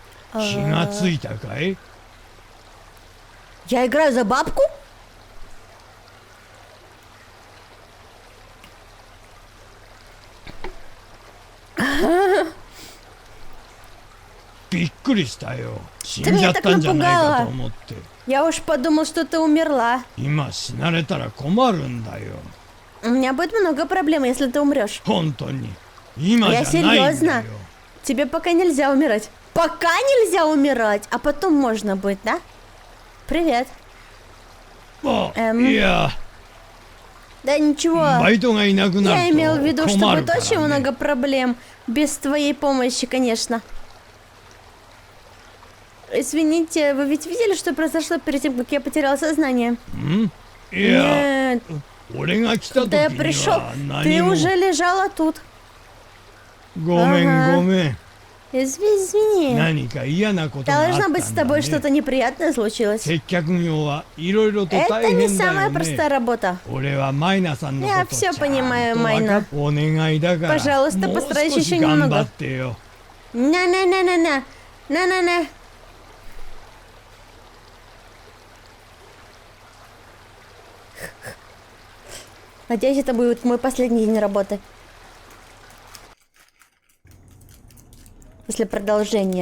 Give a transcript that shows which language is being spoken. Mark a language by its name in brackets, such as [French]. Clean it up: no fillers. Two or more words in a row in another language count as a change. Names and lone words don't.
[Japanese] 気がついたかい？ [Russian] Я играю за бабку? Ты меня так напугала. Я уж подумал, что ты умерла. [Japanese] 今死なれたら困るんだよ。 [Russian] У меня будет много проблем, если ты умрешь. [Japanese] 本当に。今じゃ [Russian] Я [Japanese] ないんだ [Russian] серьезно. [Japanese] よ。 [Russian] Тебе пока нельзя умирать. Пока нельзя умирать, а потом можно будет, да? Привет. [Japanese] いや、 [Russian] Да ничего. [Japanese] バイトがいなくな [Russian] Я [Japanese] る [Russian] имел в виду, [Japanese] と [Russian] что [Japanese] 困る [Russian] будет [Japanese] から [Russian] очень [Japanese] ね。 [Russian] много проблем. Без твоей помощи, конечно. Извините, вы ведь видели, что произошло перед тем, как я потеряла сознание? [Japanese] いや、 [Russian] Нет. [Japanese] 俺が来た時 [Russian] Когда я [Japanese] に [Russian] пришел, [Japanese] は [Russian] ты [Japanese] 何も。 [Russian] уже лежала тут. [Japanese] ごめん [Russian] Ага. [Japanese] ごめん。 [Russian] Извини. [Japanese] 何か嫌なことがあったん [Russian] Должно [Japanese] だ [Russian] быть, с тобой [Japanese] ね。 [Russian] что-то неприятное случилось. [Japanese] 接客業はいろいろと [Russian] Это [Japanese] 大 [Russian] не [Japanese] 変だ [Russian] самая [Japanese] よ [Russian] простая [Japanese] ね。 [Russian] работа. [Japanese] 俺はマイナさんの [Russian] Я [Japanese] こと [Russian] всё [Japanese] ちゃん [Russian] понимаю, [Japanese] と分か [Russian] Майна. [Japanese] っお願いだから。 [Russian] Пожалуйста, [Japanese] もう [Russian] постарайся [Japanese] 少 [Russian] еще [Japanese] し頑張 [Russian] немного. [Japanese] ってよ。 На-на-на-на-на. На-на-на. [Russian] Надеюсь, это будет мой последний день работы. После продолжения.